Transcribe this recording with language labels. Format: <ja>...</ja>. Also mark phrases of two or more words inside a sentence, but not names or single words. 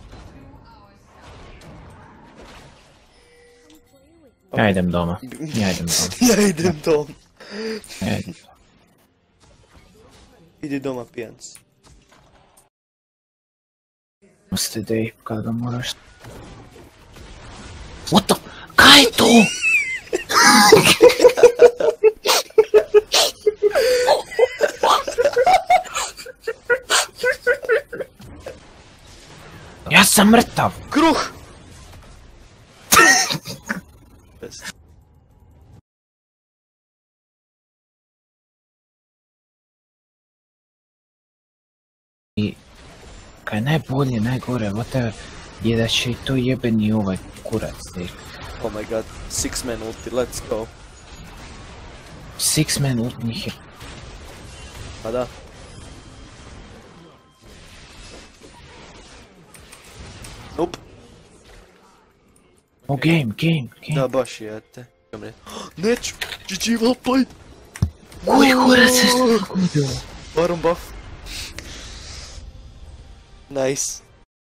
<hr>Ja idem doma. Ja idem doma. Idi doma, pijanc. Pusti da ih kada moraš...</hr> <en>What the...</en> <hr>Kaj je to? Ja sam mrtav! Kruh! I... Kaj najbolje, najgore, whatever, je da će i to jebeni ovaj kurac tek.</hr> <en>Oh my god, 6-man ulti, let's go. 6-man ult</en> <hr>njih je... Pa da. Nope.</hr> <en>Oh, game.</en> <hr>Da, baš je, te. Neću!</hr> <en>GG, well played!</en> <hr>Koji kurac je to?</hr> <en>Baron buff. Nice.</en>